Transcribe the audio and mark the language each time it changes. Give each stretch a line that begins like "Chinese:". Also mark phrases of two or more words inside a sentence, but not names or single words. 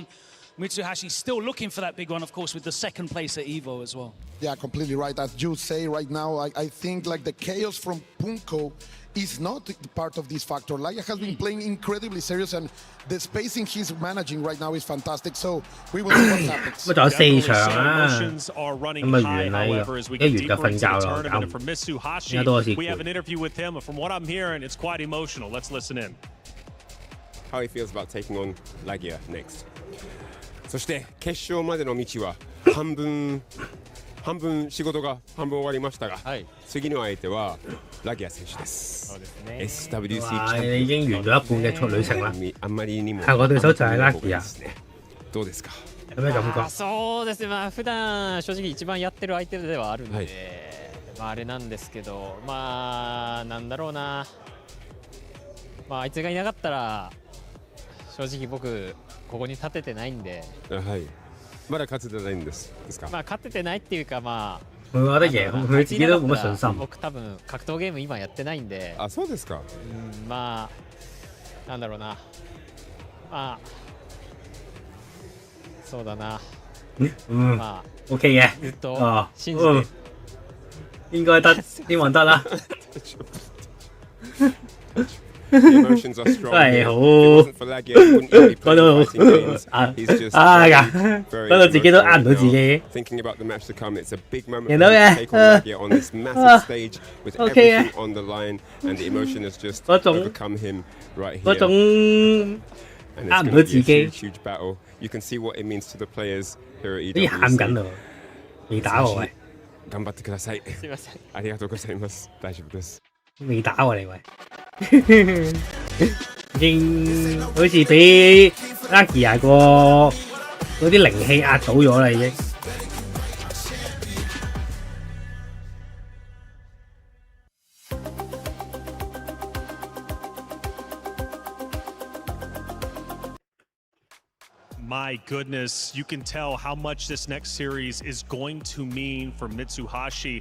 English: Mitsuhashi's still looking for that big one, of course, with the second place at EVO as well. Yeah, completely right. As you say right now, I think like the chaos from Punko is not part of this factor. Lagia has been playing incredibly serious, and the spacing he's managing right now is fantastic. So we will see what happens.
Cantonese: 咁仲有4場啦，咁啊完啦呢個，一完就瞓覺啦，搞而家都開始攰。
English: We have an interview with him. From what I'm hearing, it's quite emotional. Let's listen in. How he feels about taking on Lagia next.
Japanese: そして決勝までの道は半分仕事が半分終わりましたが、次の相手はラギア選手です。SWC
Cantonese: 已經完咗一半嘅旅程啦。
Japanese: あんまりにも。
Cantonese: 下個對手就係ラギア。
Japanese: どうですか？
Cantonese: 有咩感覺？
Japanese: そうですね。普段正直一番やってる相手ではあるので、あれなんですけど、まあなんだろうな、まああいつがいなかったら正直僕ここに立ててないんで、はい。まだ勝ててないんですか？まあ勝ててないっていうか、まあ。
Cantonese: 佢覺得贏，佢自己都冇乜信心。
Japanese: 僕多分格闘ゲーム今やってないんで。あ、そうですか。まあなんだろうな。まあそうだな。まあ
Cantonese: OK 嘅。
Japanese: ずっと信じて。
Cantonese: 應該得，希望得啦。
English: The emotions are strong.
Cantonese: 真係好 講到自己都呃唔到自己。
English: Thinking about the match to come, it's a big moment
Cantonese: 見到嘅
English: take on Lagia on this massive stage with everything on the line, and the emotion has just overcome him right here.
Cantonese: 嗰種
English: And it's going to be a huge battle. You can see what it means to the players here at EWC.
Cantonese: 啲喊緊啊！未打我喂。
Japanese: 頑張ってください。すみません。ありがとうございます。大丈夫です。
Cantonese: 未打我你喂。已經好似俾 Lagia 個嗰啲靈氣壓倒咗啦已經。
English: My goodness, you can tell how much this next series is going to mean for Mitsuhashi.